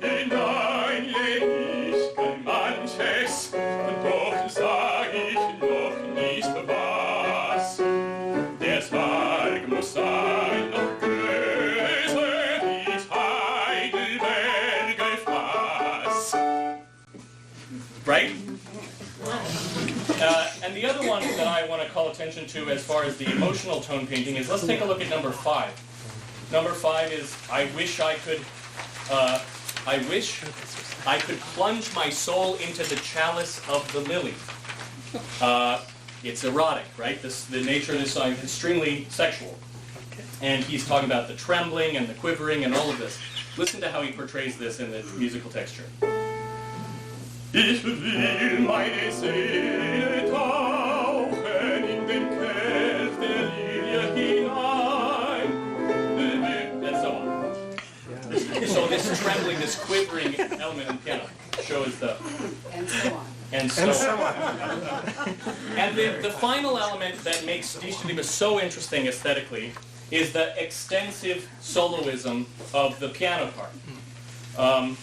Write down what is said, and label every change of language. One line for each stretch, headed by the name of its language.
German: Hinein leg ich gern manches, und doch sag ich noch nicht was. Der Sarg muss sein noch größer, dies Heidelberger Fass.
English: Right? And the other one that I want to call attention to as far as the emotional tone painting is, let's take a look at number 5. Number 5 is, I wish I could plunge my soul into the chalice of the lily. It's erotic, right? The nature of this song is extremely sexual. And he's talking about the trembling and the quivering and all of this. Listen to how he portrays this in the musical texture.
German: Ich will meine Seele tauchen in den Kelch der Lilie hinein.
English: And so on. this quivering element in piano shows the And so on. and so on. And the final element that makes Dichterliebe so interesting aesthetically is the extensive soloism of the piano part.